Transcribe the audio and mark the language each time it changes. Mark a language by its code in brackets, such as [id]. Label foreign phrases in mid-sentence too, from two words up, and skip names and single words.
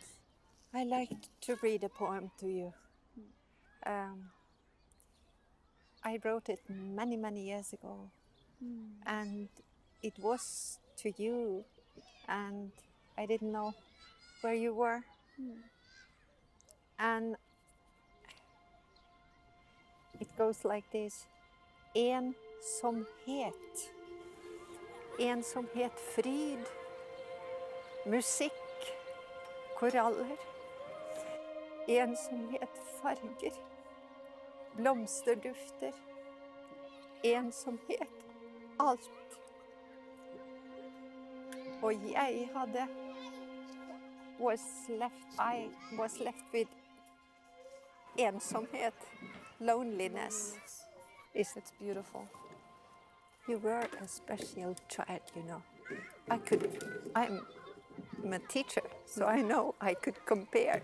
[en] I like to read a poem to you. I wrote it many, many years ago. And it was to you, and I didn't know where you were. And it goes like this. [no] Ensomhet. Ensomhet, fryd, musikk, koraller. Ensomhet, farger, blomsterdufter. Ensomhet, alt. Og jeg [en] I was left with ensomhet, loneliness. It's beautiful. You were a special child, I'm a teacher, so I know I could compare.